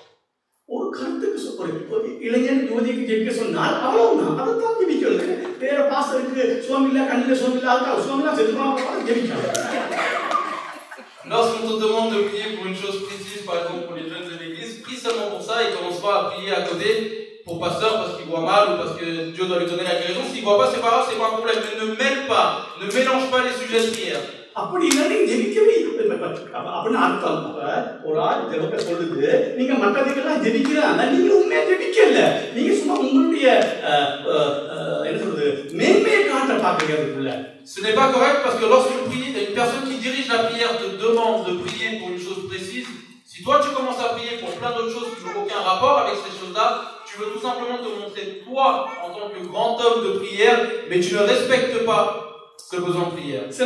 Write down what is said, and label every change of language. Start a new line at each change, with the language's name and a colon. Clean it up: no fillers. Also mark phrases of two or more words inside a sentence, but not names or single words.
French: Lorsqu'on te demande de prier pour une chose précise, par exemple pour les jeunes de l'église, prie seulement pour ça et commence pas à prier à côté pour pasteur parce qu'il voit mal ou parce que Dieu doit lui donner la guérison. S'il voit pas, c'est pas grave, c'est pas un problème. Mais ne mêle pas, ne mélange pas les sujets de prière.
Tamil: அப்படி இல்லைன்னு ஜெபிக்கவே அப்படின்னு அர்த்தம். ஒரு ஆள் ஜெபத்தை சொல்லுது, நீங்க மற்றதுக்கெல்லாம் ஜெபிக்கிறாங்க, நீங்க உண்மையா ஜெபிக்கல, நீங்க சும்மா உங்களுடைய என்ன சொல்றது மேன்மையை காட்ட பாக்குறீங்க அதுக்குள்ள.
French: Ce n'est pas correct parce que lorsqu'une personne qui dirige la prière te demande de prier pour une chose précise, si toi tu commences à prier pour plein d'autres choses qui n'ont aucun rapport avec ces choses-là, tu veux tout simplement te montrer toi en tant que grand homme de prière, mais tu ne respectes pas ce besoin de prière.